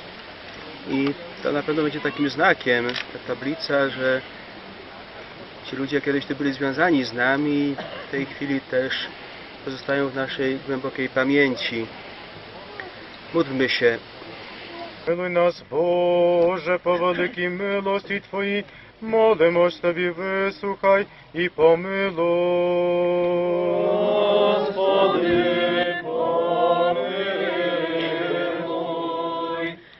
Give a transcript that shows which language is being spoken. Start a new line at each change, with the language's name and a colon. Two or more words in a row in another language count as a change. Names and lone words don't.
Polish: I to na pewno będzie takim znakiem, ta tablica, że ci ludzie kiedyś tu byli związani z nami, w tej chwili też pozostają w naszej głębokiej pamięci. Módlmy się.
Ukrainian: Милуй нас, Боже, по великій милості Твоїй, молимось Тобі, вислухай і помилуй. Господи, помилуй.